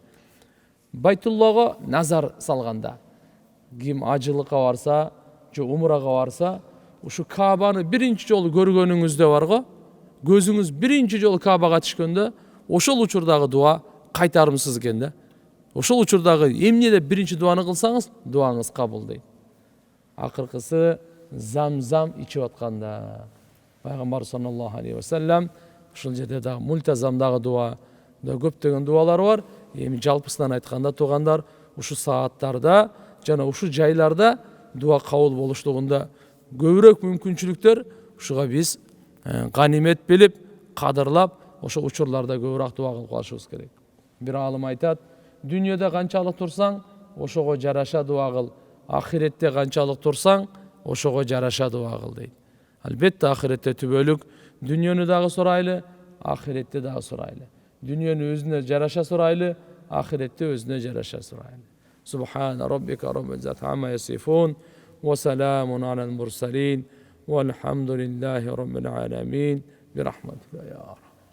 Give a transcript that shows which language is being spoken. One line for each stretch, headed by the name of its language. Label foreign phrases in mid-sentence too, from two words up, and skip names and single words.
Kyrgyz: Байтуллого назар салганда, ким ажылыкка барса, же умрага барса, ушу Каабаны биринчи жолу көргөнүңүздө барго, көзүңүз биринчи жолу Каабага түшкөндө, ошол учурдагы дуа кайтарымсыз экен да. Ошол учурдагы эмне деп биринчи дуаны кылсаңыз, дуаңыз кабыл дейт. Акыркысы зам-зам ичип атканда, пайгамбар
Arabic: صلى الله عليه وسلم
Kyrgyz: ушул жерде дагы мультазамдагы дуа да көптөгөн дуалар бар. Эми жалпысынан айтканда туугандар, ушу сааттарда жана ушу жайларда дуа кабыл болуштугунда көбүрөөк мүмкүнчүлүктөр, ушуга биз ганимет билип, кадырлап, ошо учурларда көбүрөөк дуа кылып калышыбыз керек. Бир алым айтат, дүйнөдө канчалык турсаң, ошого жараша дуа кыл. Ахиретте канчалык турсаң, ошого жараша дуа кыл дейт. Албетте ахиретте түбөлүк дүйнөнү дагы сурайлы, ахиретте дагы сурайлы. Дүйнөнү өзүнө жараша сурайлы, ахиретте өзүнө жараша сурайлы.
Arabic: سبحان ربك رب العزة عما يصفون وسلام على المرسلين والحمد لله رب العالمين برحمتك يا